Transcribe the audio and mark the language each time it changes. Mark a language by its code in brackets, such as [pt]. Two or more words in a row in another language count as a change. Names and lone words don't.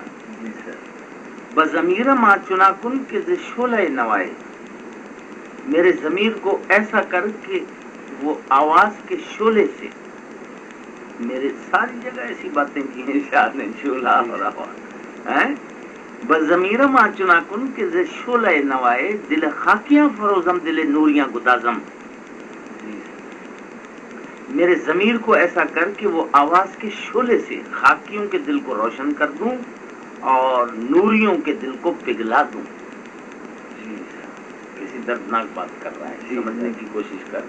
[ur] جی سر. [fa] بضمیر ما چنا کن کہ ز شعلہ نوائے، [ur] میرے ضمیر کو ایسا کر کہ وہ آواز کے شعلے سے، میرے ساری جگہ ایسی باتیں کی ہیں شاید نے شعلہ ہو رہا ہے. [fa] بضمیر ما چنا کن کہ ز شعلہ نوائے، دل خاکیاں فروزم دل نوریاں گدازم. [ur] میرے ضمیر کو ایسا کر کہ وہ آواز کے شعلے سے خاکیوں کے دل کو روشن کر دوں اور نوریوں کے دل کو پگھلا دوں. کسی دردناک بات کر رہا ہے، سمجھنے کی کوشش کر.